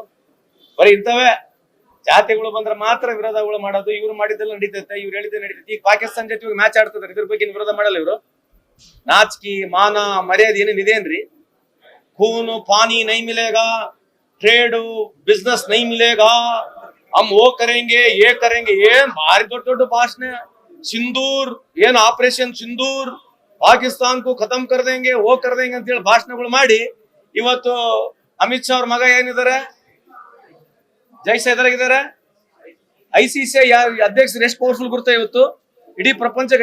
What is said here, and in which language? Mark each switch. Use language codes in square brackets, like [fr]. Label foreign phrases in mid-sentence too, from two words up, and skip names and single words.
[kn] ಬರೀ ಇಂಥವೇ ಜಾತಿಗಳು ಬಂದ್ರೆ ಮಾತ್ರ ವಿರೋಧಗಳು ಮಾಡೋದು. ಇವ್ರು ಮಾಡಿದ್ದೆಲ್ಲ ನಡೀತೈತೆ, ಇವ್ರು ಹೇಳಿದ್ದೆ ನಡೀತೈತಿ. ಈಗ ಪಾಕಿಸ್ತಾನ ಜೊತೆ ಮ್ಯಾಚ್ ಆಡ್ತಿದ್ದಾರೆ, ಇದ್ರ ಬಗ್ಗೆ ವಿರೋಧ ಮಾಡಲ್ಲ ಇವರು. ನಾಚಿಕೆ ಮಾನ ಮರ್ಯಾದೆ ಏನೇನಿದೇನ್ರಿ? [hi] खून पानी नहीं मिलेगा, [en] trade business [hi] नहीं मिलेगा, हम वो करेंगे ये करेंगे. [kn] ಏನ್ ಭಾರಿ ದೊಡ್ಡ ದೊಡ್ಡ ಭಾಷಣ. ಸಿಂಧೂರ್ ಏನ್ ಆಪರೇಷನ್ ಸಿಂಧೂರ್, [hi] पाकिस्तान को खतम कर देंगे वो कर देंगे [kn] ಅಂತ ಹೇಳಿ ಭಾಷಣಗಳು ಮಾಡಿ ಇವತ್ತು ಅಮಿತ್ ಶಾ ಅವ್ರ ಮಗ ಏನಿದ್ದಾರೆ, ಜೈಸಾ ಎದುರಾಗಿದ್ದಾರೆ. ICCI ಅಧ್ಯಕ್ಷರು ಎಷ್ಟು ಪವರ್ಫುಲ್ ಗುರ್ತ ಇವತ್ತು ಇಡೀ ಪ್ರಪಂಚಕ್ಕೆ.